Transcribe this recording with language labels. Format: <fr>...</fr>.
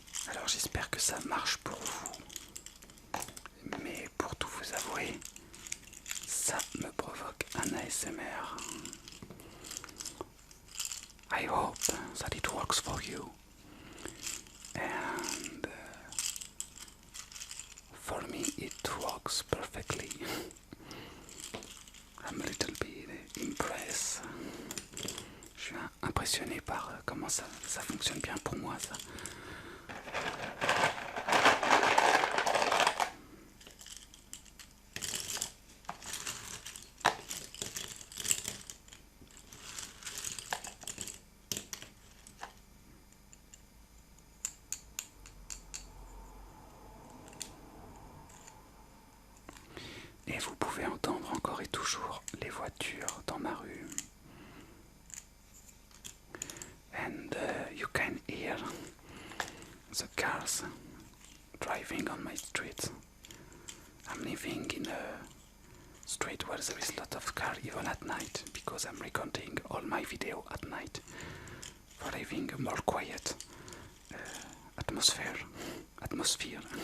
<fr>Alors j'espère que ça marche pour vous, mais pour tout vous avouer, ça me provoque un an ASMR.</fr> <en>I hope that it works for you, and for me it works perfectly. I'm a little bit impressed.</en> <fr>Je suis impressionné par comment ça fonctionne bien pour moi, ça. Et vous pouvez entendre encore et toujours les voitures dans ma rue.</fr> <en>And you can hear the cars driving on my street. I'm living in a street where there is a lot of cars even at night, because I'm recording all my video at night for having a more quiet atmosphere.</en>